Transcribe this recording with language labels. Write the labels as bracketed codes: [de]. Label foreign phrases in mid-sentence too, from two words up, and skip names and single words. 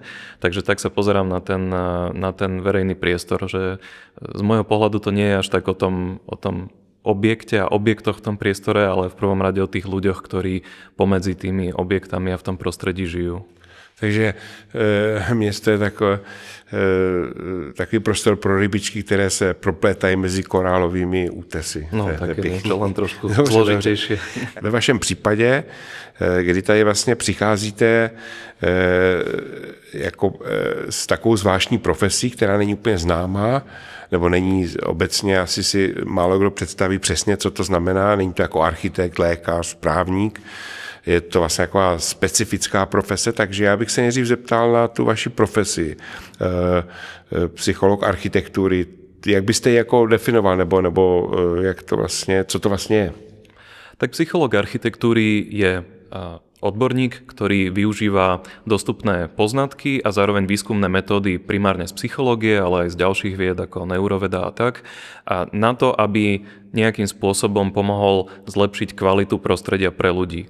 [sk] Takže tak sa pozerám na ten verejný priestor, že z môjho pohľadu to nie je až tak o tom objekte a objektoch v tom priestore, ale v prvom rade o tých ľuďoch, ktorí pomedzi tými objektami a v tom prostredí žijú. [cs] Takže město je takový prostor pro rybičky, které se proplétají mezi korálovými útesy. [sk] No, tak je to len trošku zložitejšie. [cs] Ve vašem případě, kdy tady vlastně přicházíte s takovou zvláštní profesí, která není úplně známá, nebo není obecně, asi si málo kdo představí přesně, co to znamená. Není to jako architekt, lékař, právník. Je to vlastně taková specifická profese, takže já bych se nejdřív zeptal na tu vaši profesi. Psycholog architektury, jak byste ji jako definoval, nebo jak to vlastně, co to vlastně je? [sk] Tak psycholog architektúry je odborník, ktorý využíva dostupné poznatky a zároveň výskumné metódy primárne z psychológie, ale aj z ďalších vied ako neuroveda a tak, a na to, aby nejakým spôsobom pomohol zlepšiť kvalitu prostredia pre ľudí.